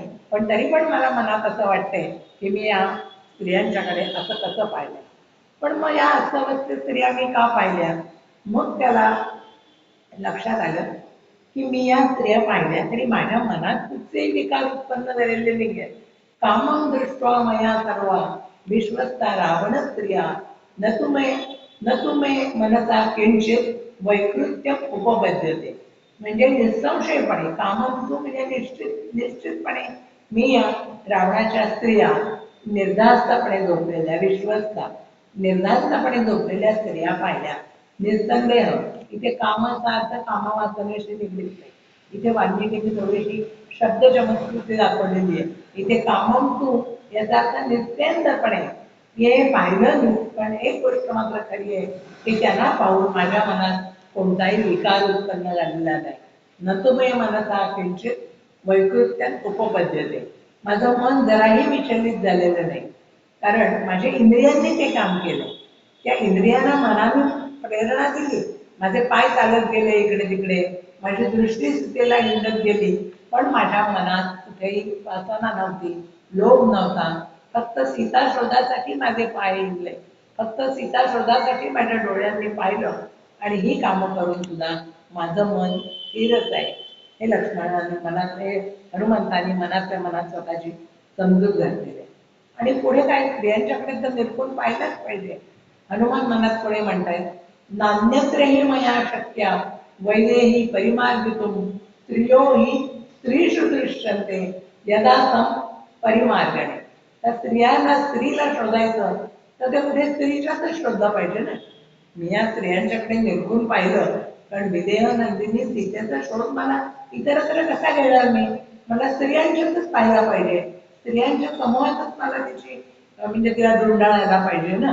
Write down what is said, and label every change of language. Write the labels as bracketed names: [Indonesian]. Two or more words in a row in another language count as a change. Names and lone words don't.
[Marathi] पण तरी पण मला मनात असं वाटतंय की मी या स्त्रियांच्याकडे असं कसं पाहिलं. पण मग या अस्ताव्यस्त स्त्रिया मी का पाहिल्या. मग त्याला लक्षात आलं की मी या स्त्रिया पाहिल्या तरी माझ्या मनात कुठचेही विकार उत्पन्न झालेले नाही आहेत. [Sanskrit] कामं दृष्ट्वा मया सर्वा विश्वस्ता रावण स्त्रिया न तुमे मनसा किंचित वैकृत्य उपपद्यते. [Marathi] म्हणजे निसंशयपणे कामंतू म्हणजे निश्चितपणे मी या रावणाच्या स्त्रिया निर्धास्तपणे झोपलेल्या, विश्वस्ता निर्धास्तपणे झोपलेल्या स्त्रिया पाहिल्या. निसंदेह इथे कामाचा अर्थ कामवासनेशी निगडीत नाही. इथे वाल्मिकीची थोडीशी शब्द चमत्कृती दाखवलेली आहे. इथे कामंतू याचा अर्थ निस्तेंदपणे हे पाहिलं. पण एक गोष्ट मात्र खरी आहे की त्यांना पाहून माझ्या मनात कोणताही विकार उत्पन्न झालेला नाही. [Sanskrit] न तुम्ही मनसा किंचित वैकृत्यात उपपद्यते. [Marathi] माझं मन जराही विचलित झालेलं नाही. कारण माझ्या इंद्रियांनी ते काम केलं. त्या इंद्रियांना मनाने प्रेरणा दिली, माझे पाय चालत गेले इकडे तिकडे, माझी दृष्टी सीतेला हिंडत गेली, पण माझ्या मनात कुठेही वासना नव्हती, लोभ नव्हता. फक्त सीता शोधासाठी माझे पाय हिंडले, फक्त सीता शोधासाठी माझ्या डोळ्यांनी पाहिलं, आणि ही कामं करून सुद्धा माझं मन स्थिरच आहे. हे लक्ष्मणाने मनात, हे हनुमंतांनी मनातल्या मनात स्वतःची समजूत घातलेली आहे. आणि पुढे काय, स्त्रियांच्याकडे तर निरखून पाहिलंच पाहिजे. हनुमान मनात पुढे म्हणतायत, [Sanskrit] नान्यत्रही मया शक्या वैदेही परिमार्गितुम स्त्रियो हि स्त्रीषु दृश्यन्ते यदा सम परिमार्गणे. [Marathi] त्या स्त्रियांना, स्त्रीला शोधायचं तर ते कुठे स्त्रीच्याच शोधलं पाहिजे ना. मी या स्त्रियांच्याकडे निरखून पाहिलं, कारण विदेह नंदिनी सीतेचा शोध मला इतरत्र कसा घेणार मी, मला स्त्रियांच्यातच पाहायला पाहिजे. स्त्रियांच्या समूहातच मला तिची म्हणजे तिला धुंडाळायला पाहिजे ना.